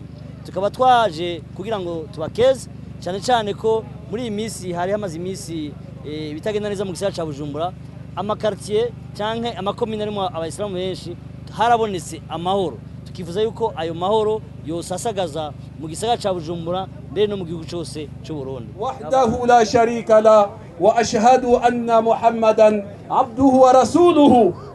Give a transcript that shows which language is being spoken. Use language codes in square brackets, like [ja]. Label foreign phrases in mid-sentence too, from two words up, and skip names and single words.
[rn] Tukaba twaje kugira ngo tubakeze cyane cyane ko muri iyi minsi hari hamaze imisi bitagenda neza mu gisagara ca Bujumbura, amakartier canke amakomine arimo abayisilamu benshi harabonetse amahoro. Tukifuza yuko ayo mahoro yosasagaza mu gisagara ca Bujumbura ndetse no mu gihugu cyose cy'u Burundi. [ar] وحده لا شريك له وأشهد أن محمدا عبده ورسوله.